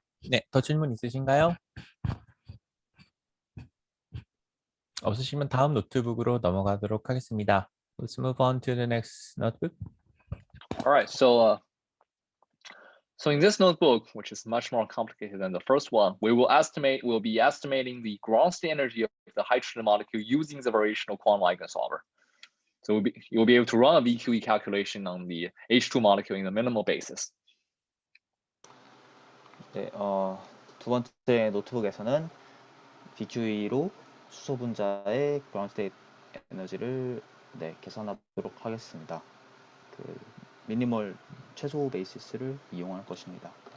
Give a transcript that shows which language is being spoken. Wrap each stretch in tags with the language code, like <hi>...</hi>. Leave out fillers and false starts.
<ko>네, 더 질문 있으신가요? 없으시면 다음 노트북으로 넘어가도록 하겠습니다.</ko> <en>Let's move on to the next notebook. All right, so in this notebook, which is much more complicated than the first one, we'll be estimating the ground state energy of the hydrogen molecule using the variational quantum eigensolver. So you'll be able to run a VQE calculation on the H2 molecule in the minimal basis.</en> <ko>네, 두 번째 노트북에서는 VQE로 수소 분자의 그라운드 스테이트 에너지를 계산하도록 하겠습니다. 그 미니멀 최소 베이시스를 이용할 것입니다.</ko>